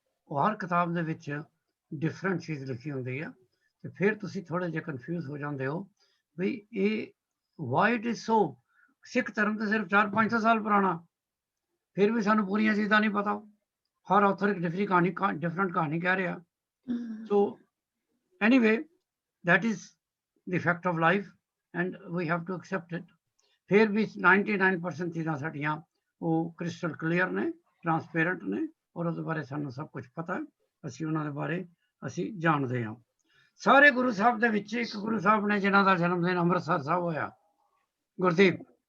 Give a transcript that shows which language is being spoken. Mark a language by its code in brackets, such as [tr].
[pa] ਉਹ ਹਰ ਕਿਤਾਬ ਦੇ ਵਿੱਚ ਡਿਫਰੈਂਟ ਚੀਜ਼ ਲਿਖੀ ਹੁੰਦੀ ਹੈ, ਤੇ ਫਿਰ ਤੁਸੀਂ ਥੋੜ੍ਹੇ ਜਿਹੇ ਕਨਫਿਊਜ਼ ਹੋ ਜਾਂਦੇ ਹੋ ਵੀ ਇਹ [en] Why it is so. [pa] ਸਿੱਖ ਧਰਮ ਤੇ ਸਿਰਫ 400-500 ਸਾਲ ਪੁਰਾਣਾ, ਫਿਰ ਵੀ ਸਾਨੂੰ ਪੂਰੀਆਂ ਚੀਜ਼ਾਂ ਨਹੀਂ ਪਤਾ। ਹਰ ਆਥਰ ਇੱਕ ਡਿਫਰੈਂਟ ਕਹਾਣੀ ਕਹਿ ਰਿਹਾ। [en] So anyway that is the fact of life and we have to accept it. [pa] ਫਿਰ ਵੀ 99% ਚੀਜ਼ਾਂ ਸਾਡੀਆਂ ਉਹ ਕ੍ਰਿਸਟਲ ਕਲੀਅਰ ਨੇ, ਟਰਾਂਸਪੇਰੈਂਟ ਨੇ, ਔਰ ਉਹਦੇ ਬਾਰੇ ਸਾਨੂੰ ਸਭ ਕੁਝ ਪਤਾ ਹੈ। ਅਸੀਂ ਉਹਨਾਂ ਦੇ ਬਾਰੇ ਅਸੀਂ ਜਾਣਦੇ ਹਾਂ। ਸਾਰੇ ਗੁਰੂ ਸਾਹਿਬ ਦੇ ਵਿੱਚ ਇੱਕ ਗੁਰੂ ਸਾਹਿਬ ਨੇ ਜਿਨ੍ਹਾਂ ਦਾ ਜਨਮ ਦਿਨ ਅੰਮ੍ਰਿਤਸਰ ਸਾਹਿਬ ਹੋਇਆ, ਗੁਰਦੀਪ।